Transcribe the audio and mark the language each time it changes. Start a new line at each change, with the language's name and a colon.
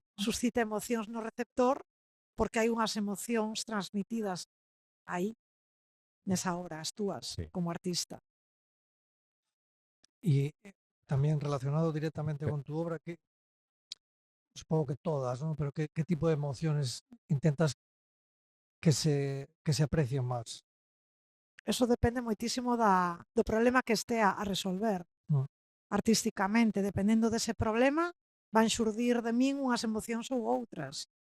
Galician: suscita emocións no receptor, porque hai unhas emocións transmitidas aí, nesa obra, as túas, Sí. como artista.
Spanish: Y también relacionado directamente con tu obra, que supongo que todas, ¿no? Pero ¿qué tipo de emociones intentas que se aprecien más?
Galician: Eso depende moitísimo do problema que estea a resolver. Artísticamente, dependendo dese problema, van xurdir de min unhas emocións ou outras.